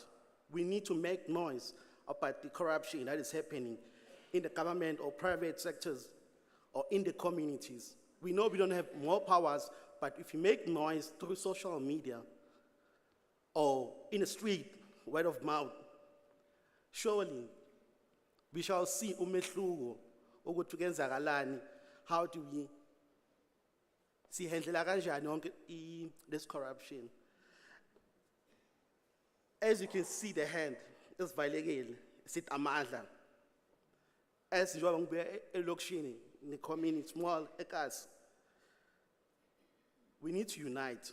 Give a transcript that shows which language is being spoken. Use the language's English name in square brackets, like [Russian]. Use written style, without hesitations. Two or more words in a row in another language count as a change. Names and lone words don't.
[English] We need to make noise about the corruption that is happening in the government or private sectors or in the communities. We know we don't have more powers, but if you make noise through social media or in the street, word of mouth, surely we shall see [Zulu] umehluko ukuthi kuyenzakalani. [English] How do we [Zulu] sihandlela kanjani yonke [English] this corruption? As you can see, the hand is violated. [Zulu] Sit amandla. [English] As you are elokishini, in the community, small ekas, we need to unite.